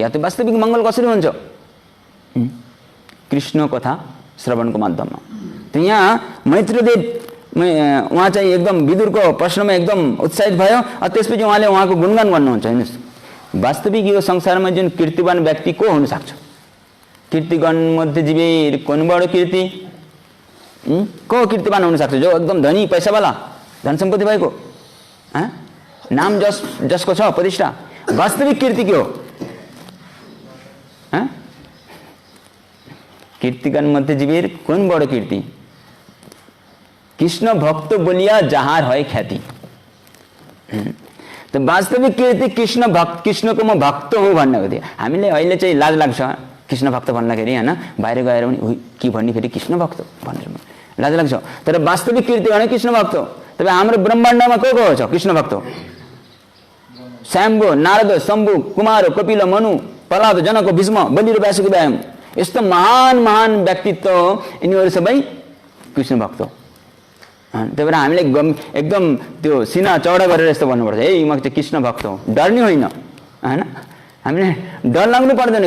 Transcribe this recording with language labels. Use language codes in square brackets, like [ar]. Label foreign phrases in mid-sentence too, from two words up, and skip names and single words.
[ne] त्यो वास्तविक मङ्गल कसरी हुन्छ? कृष्ण कथा श्रवणको माध्यममा। त यहाँ मैत्रीदेव उहाँ चाहिँ एकदम विदुरको प्रश्नमा एकदम उत्साहित भयो। त्यसपछि उहाँले उहाँको गुणगान गर्नुहुन्छ। हेर्नुहोस् वास्तविक यो संसारमा जुन कीर्तिवान व्यक्ति को हुन सक्छ? [bn] কীর্তিগণ মধ্যে জীবে কোন বড় কীর্তি? [ne] को कीर्तिवान हुन सक्छ? जो एकदम धनी पैसावाला धन सम्पत्ति भएको, नाम जसको छ प्रतिष्ठा। वास्तविक कीर्ति के हो? [bn] কীর্তিগণ মধ্যে জীবে কোন বড় কীর্তি? কৃষ্ণ ভক্ত বলিয়া যাঁহা হয় খ্যাতি। [ne] तो वास्तविक कीर्ति कृष्णको म भक्त हो भन्ने हो। हामीले अहिले चाहिँ लाज लाग्छ कृष्ण भक्त भन्दाखेरि, होइन बाहिर गएर पनि के भन्ने फेरि कृष्ण भक्त भनेर लाज लाग्छ। तर वास्तविक कीर्ति भने कृष्ण भक्त हो। तपाईँ हाम्रो ब्रह्माण्डमा को छ कृष्ण भक्त? श्याम्बो, नारद, शम्भु, कुमार, कपिल, मनु, प्रहलाद, जनको, भीष्म, बलि र व्यासको व्यायाम, यस्तो महान महान व्यक्तित्व यिनीहरू सबै कृष्ण भक्त हो। त्यही भएर हामीले एकदम त्यो सिना चौडा गरेर यस्तो भन्नुपर्छ, ए म चाहिँ कृष्ण भक्त हो, डर्ने होइन, होइन हामीले डर लाग्नु पर्दैन।